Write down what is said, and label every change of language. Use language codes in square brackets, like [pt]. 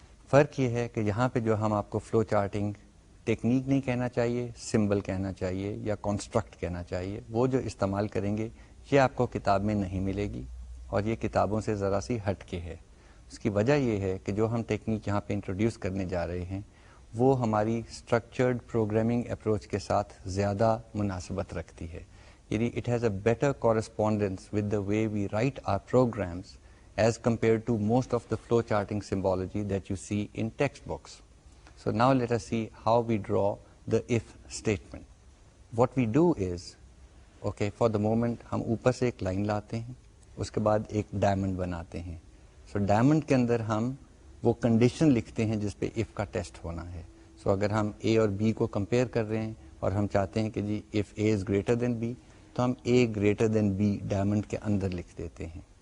[ur] فرق یہ ہے کہ یہاں پہ جو ہم آپ کو فلو چارٹنگ ٹیکنیک نہیں کہنا چاہیے, سمبل کہنا چاہیے یا کنسٹرکٹ کہنا چاہیے, وہ جو استعمال کریں گے یہ آپ کو کتاب میں نہیں ملے گی, اور یہ کتابوں سے ذرا سی ہٹ کے ہے. اس کی وجہ یہ ہے کہ جو ہم ٹیکنیک یہاں پہ انٹروڈیوس کرنے جا رہے ہیں وہ ہماری اسٹرکچرڈ پروگرامنگ اپروچ کے ساتھ زیادہ مناسبت رکھتی ہے. [en] It has a better correspondence with the way we write our programs as compared to most of the flowcharting symbology that you see in textbooks. So now let us see how we draw the if statement. What we do is okay for the moment [ur] ہم اوپر سے ایک line لاتے ہیں, اس کے بعد ایک diamond بناتے ہیں. سو ڈائمنڈ کے اندر ہم وہ کنڈیشن لکھتے ہیں جس پہ اف کا ٹیسٹ ہونا ہے. سو اگر ہم اے اور بی کو کمپیئر کر رہے ہیں اور ہم چاہتے ہیں کہ جی if a is greater than be, تو ہم a greater than be diamond کے اندر لکھ دیتے ہیں.